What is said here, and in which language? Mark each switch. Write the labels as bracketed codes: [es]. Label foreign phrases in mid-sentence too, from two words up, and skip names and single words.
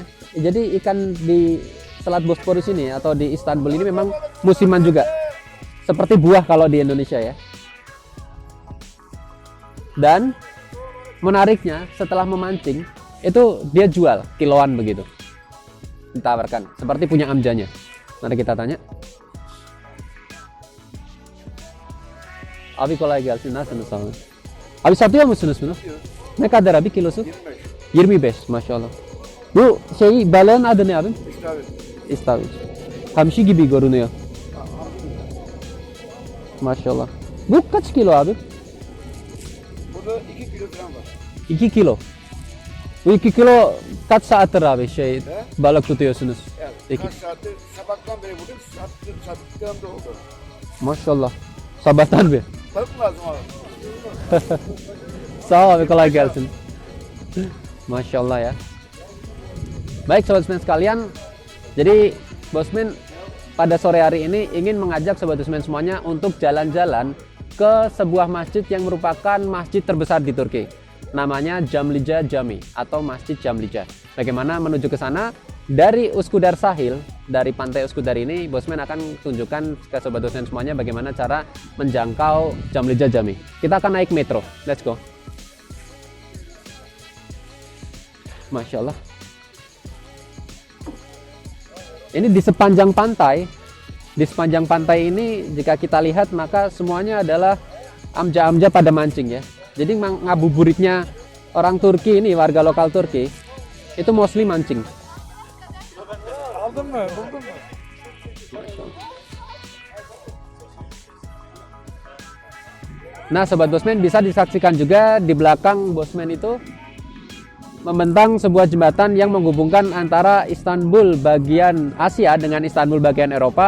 [id] Jadi ikan di Selat Bosporus ini atau di Istanbul ini memang musiman juga. Seperti buah kalau di Indonesia ya. Dan menariknya, setelah memancing itu dia jual kiloan begitu. Ditawarkan seperti punya amjanya. Nanti kita tanya. [tr] Abi kolay gelsin. Nasılsınız abi? Abi satıyor musunuz bunu? Ne kadar abi kilosu? 25 maşallah. Bu balığın adı ne abi? İstavrit. Hamsi gibi görünüyor. Maşallah. Bu kaç kilo abi? Burada 2 kilo falan var. 2 kilo. Bu 2 kilo kaç saattir abi balık tutuyorsunuz? Evet. Kaç saattir sabahtan beri buradayım. Sattıklarım da oldu. Maşallah. Sabahtan bir. Balık mı lazım abi? Sağ ol abi, kolay gelsin. [id] Masyaallah ya. Baik sobat Bosman sekalian, jadi Bosman pada sore hari ini ingin mengajak sobat Bosman semuanya untuk jalan-jalan ke sebuah masjid yang merupakan masjid terbesar di Turki. Namanya Jamlica Jami atau Masjid Jamlica. Bagaimana menuju ke sana? Dari Üsküdar Sahil, dari pantai Üsküdar ini, Bosman akan tunjukkan ke sobat Bosman semuanya bagaimana cara menjangkau Jamlica Jami. Kita akan naik metro. [en] Let's go. [ar] ما شاء الله. [id] Ini di sepanjang pantai. Di sepanjang pantai ini jika kita lihat maka semuanya adalah amja-amja pada mancing ya. Jadi ngabuburitnya orang Turki ini, warga lokal Turki, itu mostly mancing. [tr] Aldın mı? Buldun mu? [id] Nah sobat Bosman, bisa disaksikan juga di belakang Bosman itu membentang sebuah jembatan yang menghubungkan antara Istanbul bagian Asia dengan Istanbul bagian Eropa.